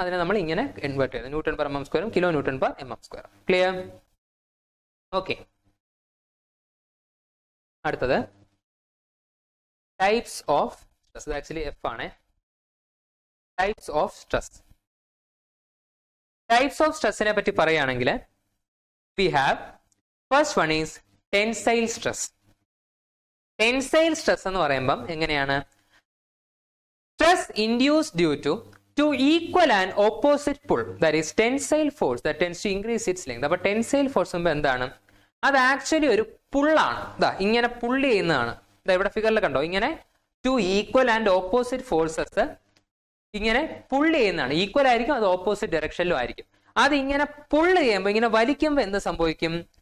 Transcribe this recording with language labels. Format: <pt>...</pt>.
<ml>അതിനെ നമ്മൾ ഇങ്ങനെ കൺവേർട്ട് ചെയ്ത് ന്യൂട്ടൺ പെർ mm സ്ക്വയറും kilo newton per mm square. Clear? Okay, അടുത്തത് types of stress. Actually F ആണ്. Types of stress. Types of സ്ട്രെസ്സിനെ പറ്റി പറയുകയാണെങ്കിൽ</ml> <en>we have first one is tensile stress.</en> <ml>Tensile stress എന്ന് പറയുമ്പം എങ്ങനെയാണ്?</ml> <en>Stress induced due to two equal and opposite pull, that is tensile force that tends to increase its length.</en> <ml>അപ്പോൾ tensile force എന്താണ്? അത് actually ഒരു പുള്ളാണ്. ഇതാ ഇങ്ങനെ പുള്ള് ചെയ്യുന്നതാണ്. ഇതാ ഇവിടെ ഫിഗറിൽ കണ്ടോ, ഇങ്ങനെ two equal and opposite forces ഇങ്ങനെ പുള്ള് ചെയ്യുന്നതാണ്. ഈക്വൽ ആയിരിക്കും, അത് ഓപ്പോസിറ്റ് ഡയറക്ഷനിലും ആയിരിക്കും. അത് ഇങ്ങനെ പുള്ള് ചെയ്യുമ്പോൾ, ഇങ്ങനെ വലിക്കുമ്പോൾ എന്ത് സംഭവിക്കും?</ml>